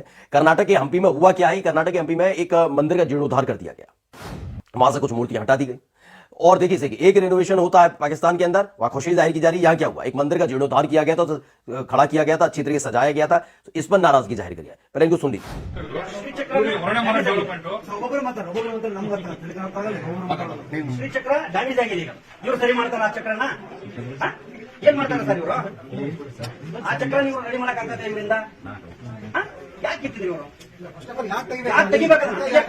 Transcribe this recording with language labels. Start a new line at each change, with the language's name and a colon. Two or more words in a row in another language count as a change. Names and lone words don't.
Hindi: कर्नाटक के हम्पी में हुआ क्या है, कर्नाटक के हम्पी में एक मंदिर का जीर्णोद्धार कर दिया गया, वहां से कुछ मूर्तियां हटा दी गई और देखिए एक रेनोवेशन होता है पाकिस्तान के अंदर, वहां खुशी जाहिर की जा रही है। यहां क्या हुआ, एक मंदिर का जीर्णोद्धार किया गया था, तो खड़ा किया गया था, अच्छी तरीके से सजाया गया था, तो इस पर नाराजगी जाहिर करी है। पहले इनको सुन
Kannada: ಶ್ರೀಚಕ್ರ ಡ್ಯಾಮೇಜ್ ಆಗಿದೆ ಈಗ. ಇವ್ರು ಸರಿ ಮಾಡ್ತಾರ ಆ ಚಕ್ರನ? ಏನ್ ಮಾಡ್ತಾರ ಸರ್ ಇವರು? ಆ ಚಕ್ರ ನೀವು ರೆಡಿ ಮಾಡಕ್ ಆಗ್ತದೆ ಇವರಿಂದ? ಯಾಕೆ ಕಿತ್ತಿದ್ರಿ ಇವರು? ಯಾಕೆ ತೆಗಿಬೇಕಂತ?